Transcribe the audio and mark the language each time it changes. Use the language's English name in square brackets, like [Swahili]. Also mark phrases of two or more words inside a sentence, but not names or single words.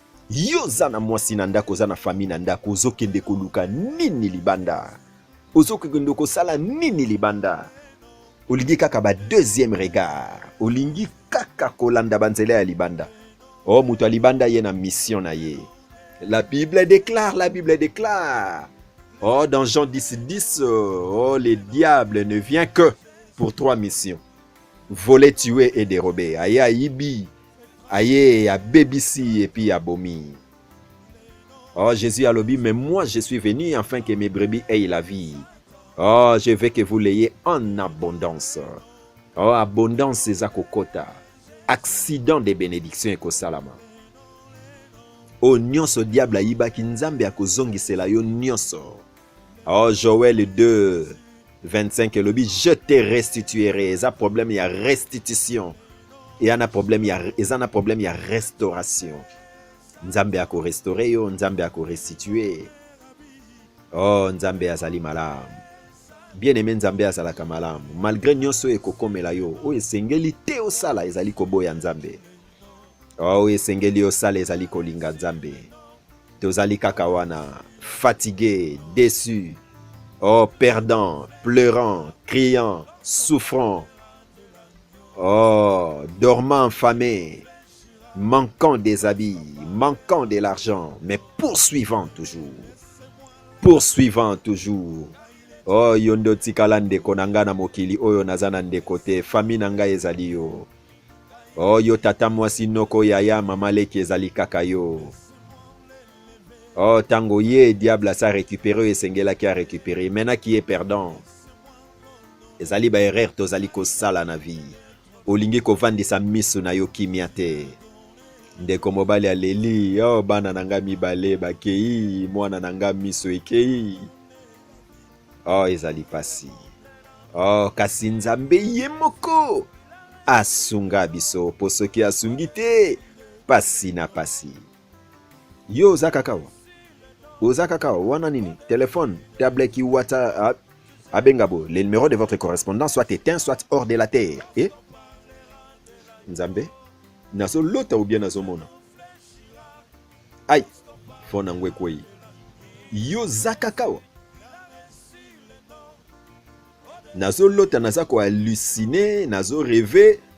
[Lingala] Yo oza na mwasi na ndako, oza na famille na ndako, ozokende koluka nini libanda? Ozokende kosala nini libanda? Olingi kaka ba deuxième regard, olingi kaka kolanda banzela ya libanda. Oh, moto ya libanda ye na mission na ye. [French] La Bible déclare, la Bible déclare. Oh, dans Jean dix dix, euh, oh, le diable ne vient que pour trois missions. Voler, tuer et dérober. [Lingala] Aye, ayibi. Aye, abebisi [French] et puis [Lingala] abomi. Oh, Jésus alobi, [French] mais moi je suis venu afin que mes brebis aient la vie. Oh, je veux que vous l'ayez en abondance. [Lingala] Oh, abondance eza kokota. [French] Accident de bénédiction [Lingala] ekosalama. Oh, nyonso diable ayibaki, Nzambe akozongisela yo nyonso. [French] Oh, Joël deux vingt-cinq elobi, je te restituerai. [Lingala] Eza problème ya restitution. Eza na problème ya, eza na problème ya restauration. Nzambe ako restaurer yo, Nzambe ako restituer. Oh, Nzambe azali malamu. Bien-aimé, Nzambe azalaka malamu. Malgré nyonso ekokomela yo, oyo esengeli te osala ezali koboya Nzambe. Oh, oyo esengeli osala ezali kolinga Nzambe. Tozali kaka wana, [French] fatigué, déçu. Oh, perdant, pleurant, criant, souffrant. Oh, dormant, affamé, manquant des habits, manquant de l'argent, mais poursuivant toujours. Poursuivant toujours. Oh, [Lingala] yo ndo tikala ndeko na nga na mokili oyo naza na ndeko te. Famille na nga ezali yo. Oh, yo tata mwasi noko yaya mama leki ezali kaka yo. Oh, tango ye diable asa récupéré oyo esengelaki a récupéré. [French] Maintenant qui est perdant. [Lingala] Ezali ba erreur tozali kosala na vie. Olingi kovandisa miso na yo kimia te. Ndeko mobali aleli, oh, bana na nga mibale bakei, mwana na nga miso ekei. Oh, ezali pasi. Oh, kasi Nzambe ye moko asunga biso, po soki asungi te, pasi na pasi. Yo, oza kaka wa? Oza kaka wa? Wana nini? Téléphone, tablette ki wata-, a-, abenga bo. [French] Le numéro de votre correspondant soit éteint, soit hors de la terre. Eh? [Lingala] Nzambe, nazo lota [French] ou bien [Lingala] nazo mona? Aïe, fo na ngwe kwei. Yo za kaka wa? Nazo lota, naza ko halluciner, nazo rêver.